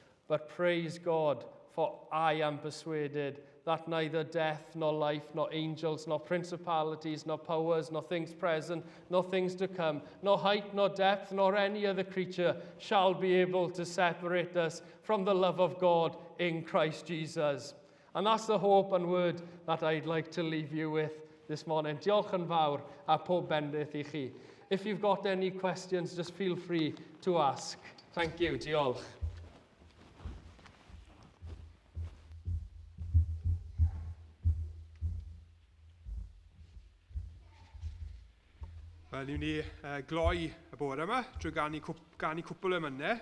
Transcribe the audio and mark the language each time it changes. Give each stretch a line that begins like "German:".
English: But praise God, for I am persuaded that neither death, nor life, nor angels, nor principalities, nor powers, nor things present, nor things to come, nor height, nor depth, nor any other creature shall be able to separate us from the love of God in Christ Jesus. And that's the hope and word that I'd like to leave you with this morning.
Welsh: Diolch yn fawr a pob bendith I chi.
English: If you've got any questions, just feel free to ask. Thank you.
Welsh: Diolch. Wel, ni'n ni gloi y bore yma drwy ganu cwpl o mynau.